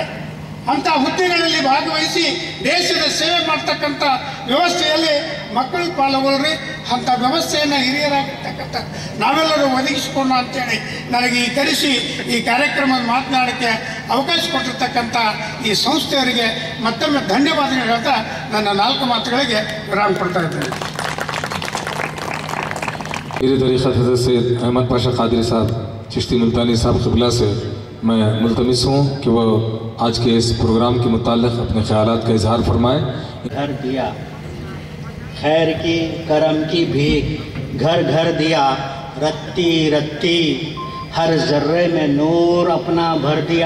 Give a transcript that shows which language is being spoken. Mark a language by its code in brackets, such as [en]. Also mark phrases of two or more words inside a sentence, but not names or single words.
[kn] ಅಂಥ ಹುದ್ದೆಗಳಲ್ಲಿ ಭಾಗವಹಿಸಿ ದೇಶದ ಸೇವೆ ಮಾಡ್ತಕ್ಕಂಥ ವ್ಯವಸ್ಥೆಯಲ್ಲಿ ಮಕ್ಕಳು ಪಾಲ್ಗೊಳ್ರಿ. ಅಂಥ ವ್ಯವಸ್ಥೆಯನ್ನು ಹಿರಿಯರಾಗಿರ್ತಕ್ಕಂಥ ನಾವೆಲ್ಲರೂ ಒದಗಿಸಿಕೊಂಡು ಅಂತೇಳಿ ನನಗೆ ಈ ಕರೆಸಿ ಈ ಕಾರ್ಯಕ್ರಮದ ಮಾತನಾಡೋಕ್ಕೆ ಅವಕಾಶ ಕೊಟ್ಟಿರ್ತಕ್ಕಂಥ ಈ ಸಂಸ್ಥೆಯವರಿಗೆ ಮತ್ತೊಮ್ಮೆ ಧನ್ಯವಾದಗಳು ಹೇಳ್ತಾ ನನ್ನ 4 ಮಾತುಗಳಿಗೆ ವಿರಾಮ ಕೊಡ್ತಾ ಇದ್ದೇನೆ. [ur] میرے طریقت حضرت سید احمد پاشا قادری صاحب چشتی ملتانی صاحب قبلہ سے میں ملتمس ہوں کہ وہ آج کے اس پروگرام کے متعلق اپنے خیالات کا اظہار فرمائیں. گھر دیا خیر کی کرم کی بھیک، گھر گھر دیا رتی رتی، ہر ذرے میں نور اپنا بھر دیا.